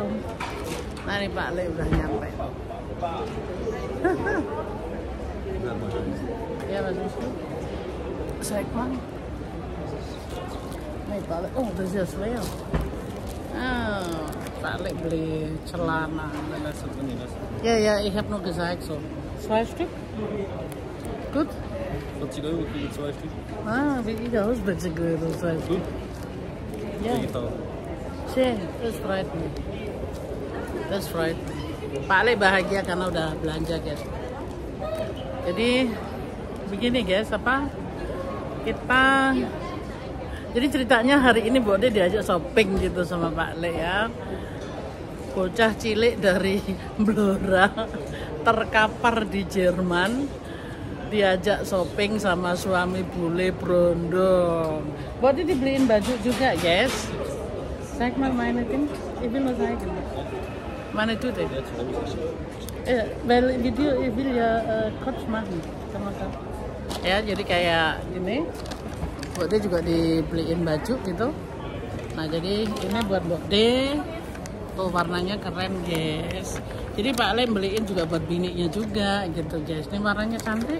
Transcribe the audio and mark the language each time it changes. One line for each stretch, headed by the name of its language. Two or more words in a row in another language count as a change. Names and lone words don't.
Indonesian: Nah ini Pak Le udah nyampe. Ya Mas Wisnu. Segman. Nih Pak Le, oh udah sesuai. Pak Le beli celana.
German: Ja, ich habe nur gesagt so. 2 Stück? Gut? 40 Euro kriege 2 Stück. Wie ich aus, 40 Euro, 2 Stück. Ja. Schön, das freut mich. Das freut mich.
Indonesian: Pak Le bahagia karena udah belanja guys. Jadi begini guys, apa kita, jadi ceritanya hari ini Mbak De diajak shopping gitu sama Pak Le ya.
Javanese: Bocah cilik
Indonesian: dari Blora terkapar di Jerman diajak shopping sama suami bule brondong. Mbak De dibeliin baju juga guys.
German: Zeig mal meine Ding. Ich will nur zeigen. Meine Tüte. Weil Video, ich will ja kurz machen.
Indonesian: Ya, jadi kayak gini. Mbak De juga dibeliin baju gitu. Nah, jadi ini buat Mbak De. Tuh warnanya keren guys. Jadi Pak Le beliin juga buat bininya juga gitu guys. Ini warnanya cantik.